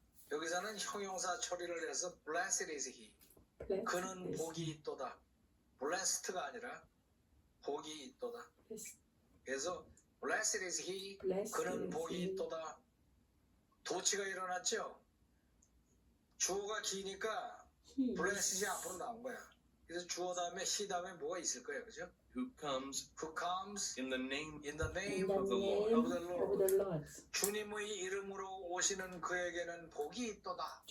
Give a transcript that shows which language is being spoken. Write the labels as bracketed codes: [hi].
[ko] 여기서는 형용사 처리를 해서 [en] blessed is he. [ko] 그는 복이 있도다. blessed가 아니라 복이 있도다. [en] 그래서 blessed is he. [ko] 그는 복이 있도다. 도치가 일어났죠. 주어가 기니까 blessed이 앞으로 나온 거야. 그래서 주어 다음에 he 다음에 뭐가 있을 거예요, 그죠? [en] Who comes in in the name of the of the Lord. [ko] 주님의 이름으로 오시는 그에게는 복이 있도다.